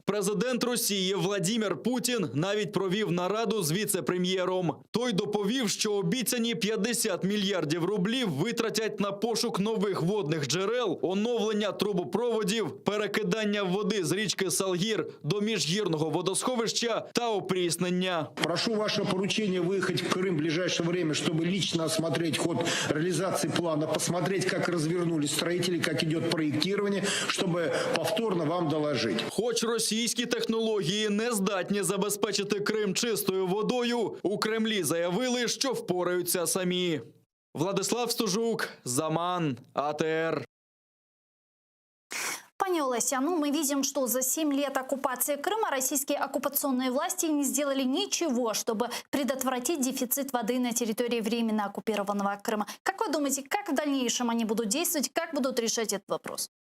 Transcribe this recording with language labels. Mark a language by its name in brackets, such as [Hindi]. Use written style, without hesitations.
[Ukrainian] Президент Росії Владимир Путін навіть провів нараду з віце-прем'єром. Той доповів, що обіцяні 50 мільярдів рублів витратять на пошук нових водних джерел, оновлення трубопроводів, перекидання води з річки Салгір до міжгірного водосховища та опріснення. [Russian] Прошу ваше поручение выехать в Крым в ближайшее время, чтобы лично осмотреть ход реализации плана, посмотреть, как развернулись строители, как идет проектирование, чтобы повторно вам доложить. [Ukrainian] Хоч російські технології не здатні забезпечити Крим чистою водою, у Кремлі заявили, що впораються самі. Владислав Стужук, Заман, АТР. [Russian] Пани Олеся, мы видим, что за 7 лет оккупации Крыма российские оккупационные власти не сделали ничего, чтобы предотвратить дефицит воды на территории временно оккупированного Крыма. Как вы думаете, как в дальнейшем они будут действовать, как будут решать этот вопрос?